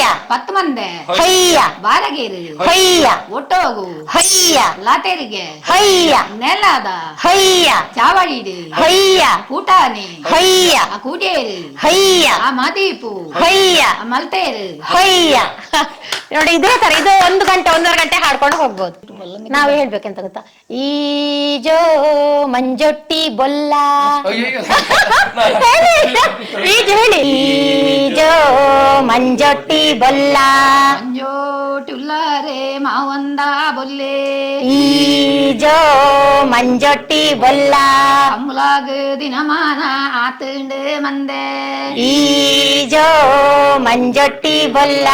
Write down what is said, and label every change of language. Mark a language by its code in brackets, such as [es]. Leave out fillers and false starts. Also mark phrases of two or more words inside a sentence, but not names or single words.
[tcy] 10 ಮಂದೆ ಹೊಯ್ಯ ಬಾರಗೇರಿ ಹೊಯ್ಯ ಒಟ್ಟೋಗು ಹೊಯ್ಯ ಲಾಟೇರಿಗೆ ಹೊಯ್ಯ ನೆಲದ ಹೊಯ್ಯ ಚಾವಡಿಡಿ ಹೊಯ್ಯ ಕೂಟಾನಿ ಹೊಯ್ಯ ಆ ಕೂಡೇರಿ ಹೊಯ್ಯ ಆ ಮದೀಪು ಹೊಯ್ಯ ಆ ಮಲ್ತೇರು ಹೊಯ್ಯ. [kn] ನೋಡಿ ಇದೇ ತರ ಇದು 1 ಗಂಟೆ 1.5 ಗಂಟೆ ಹಾಡ್ಕೊಂಡು ಹೋಗ್ಬೋದು. ನಾವೇ ಹೇಳ್ಬೇಕಂತ ಗೊತ್ತಾ? [tcy] ಈಜೋ ಮಂಜೊಟ್ಟಿ ಬೊಲ್ಲ. [kn] ಈಜು ಹೇಳಿ. [tcy] ಈಜೋ ಮಂಜೊಟ್ಟಿ ಬೊಲ್ಲ. ಮಂಜೋಟುಲ್ಲಾರೆ ಮಾವಂದ ಬೊಲ್ಲೆ. ಈಜೋ ಮಂಜೊಟ್ಟಿ ಬೊಲ್ಲ. ಅಮ್ಲಾಗ ದಿನಮಾನ ಆತಂಡು ಮಂದೆ. ಈಜೋ ಮಂಜೊಟ್ಟಿ ಬೊಲ್ಲ.